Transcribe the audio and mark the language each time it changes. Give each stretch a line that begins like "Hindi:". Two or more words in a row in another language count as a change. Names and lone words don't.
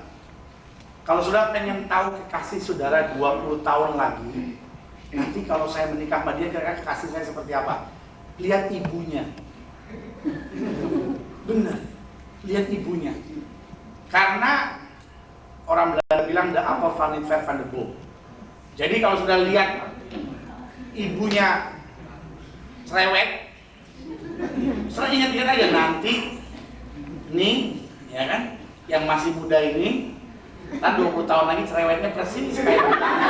Indonesian: Kalau saudara pengen tahu kekasih saudara 20 tahun lagi, nanti kalau saya menikah sama dia, kira-kira kekasih saya seperti apa? Lihat ibunya. Benar, lihat ibunya. Karena orang Belanda bilang
Dutch: the apple van het ver van de boom.
Indonesian: Jadi kalau sudah lihat ibunya cerewet, sering ingat-ingat aja nanti nih, ya kan, yang masih muda ini, ntar 20 tahun lagi cerewetnya persis kayak gitu.